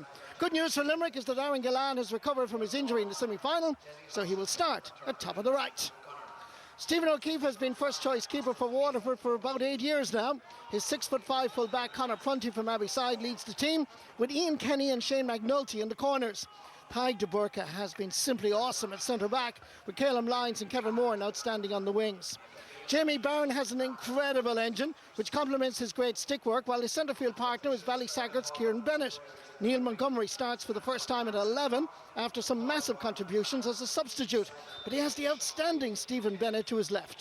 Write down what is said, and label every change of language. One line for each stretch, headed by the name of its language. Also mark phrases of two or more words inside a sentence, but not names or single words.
English: Good news for Limerick is that Aaron Gillan has recovered from his injury in the semi-final, so he will start at top of the right. Stephen O'Keefe has been first choice keeper for Waterford for about 8 years now. His 6'5" full back Conor Prunty from Abbeyside leads the team, with Ian Kenny and Shane McNulty in the corners. Tadhg de Burka has been simply awesome at centre-back, with Calum Lyons and Kevin Moore outstanding on the wings. Jamie Byrne has an incredible engine, which complements his great stick work, while his centre-field partner is Ballysackert's Kieran Bennett. Neil Montgomery starts for the first time at 11 after some massive contributions as a substitute, but he has the outstanding Stephen Bennett to his left.